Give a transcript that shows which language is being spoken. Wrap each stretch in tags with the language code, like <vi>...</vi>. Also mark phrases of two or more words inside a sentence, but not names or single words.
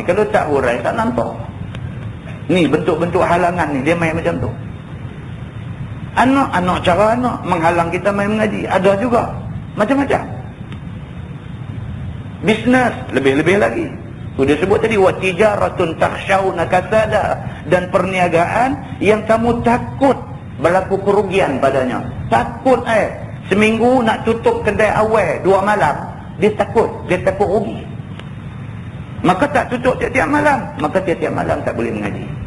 <ms>Kalau tak hurai, tak nampak. Ni bentuk-bentuk halangan ni, dia main macam tu. Anak cara anak menghalang kita main mengaji. Ada juga. Macam-macam. Bisnes, lebih-lebih lagi. Tu dia sebut tadi,</ms> <ar>وتجارة تخشون كسادها,</ar> <ms>dan perniagaan yang kamu takut berlaku kerugian padanya. Takut seminggu nak tutup kedai awal 2 malam, dia takut rugi. Maka tak tutup tiap-tiap malam, maka tiap-tiap malam tak boleh mengaji.</ms>